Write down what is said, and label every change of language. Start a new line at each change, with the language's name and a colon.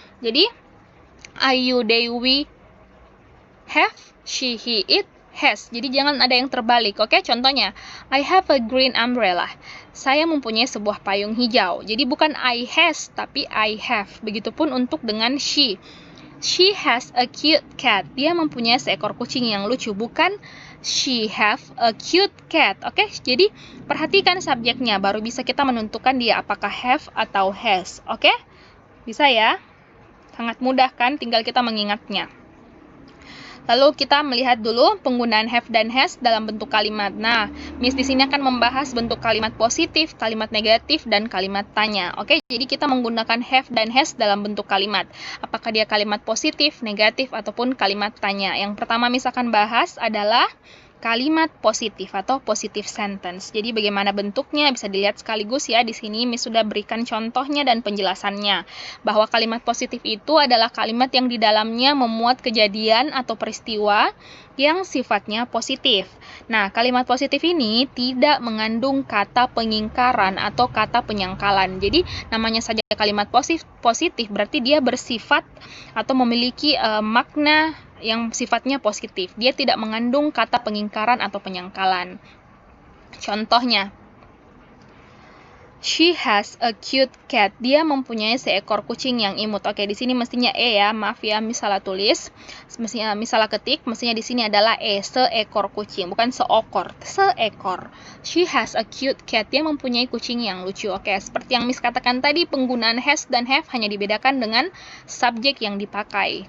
English: Jadi, I, you, they, we, have, she, he, it, has.
Indonesian: Jadi jangan ada yang terbalik, oke?
English: Contohnya, I have a green umbrella.
Indonesian: Saya mempunyai sebuah payung hijau. Jadi bukan
English: I has,
Indonesian: tapi
English: I have.
Indonesian: Begitupun untuk dengan
English: she. She has a cute cat.
Indonesian: Dia mempunyai seekor kucing yang lucu.
English: Bukan she have a cute cat.
Indonesian: Oke? Jadi perhatikan subjeknya, baru bisa kita menentukan dia apakah have atau has. Oke? Bisa ya? Sangat mudah kan? Tinggal kita mengingatnya. Lalu kita melihat dulu penggunaan have dan has dalam bentuk kalimat. Nah, Miss di sini akan membahas bentuk kalimat positif, kalimat negatif, dan kalimat tanya. Oke, jadi kita menggunakan have dan has dalam bentuk kalimat. Apakah dia kalimat positif, negatif, ataupun kalimat tanya. Yang pertama Miss akan bahas adalah kalimat positif atau positive sentence. Jadi bagaimana bentuknya bisa dilihat sekaligus ya. Di sini Miss sudah berikan contohnya dan penjelasannya. Bahwa kalimat positif itu adalah kalimat yang di dalamnya memuat kejadian atau peristiwa yang sifatnya positif. Nah, kalimat positif ini tidak mengandung kata pengingkaran atau kata penyangkalan. Jadi namanya saja kalimat positif berarti dia bersifat atau memiliki makna yang sifatnya positif. Dia tidak mengandung kata pengingkaran atau penyangkalan.
English: Contohnya, she has a cute cat.
Indonesian: Dia mempunyai seekor kucing yang imut. Oke, di sini mestinya ya. Maaf ya, misalnya tulis. Misalnya ketik, mestinya di sini adalah seekor kucing, bukan seokor.
English: Seekor. She has a cute cat.
Indonesian: Dia mempunyai kucing yang lucu. Oke, seperti yang Miss katakan tadi, penggunaan has dan have hanya dibedakan dengan subjek yang dipakai.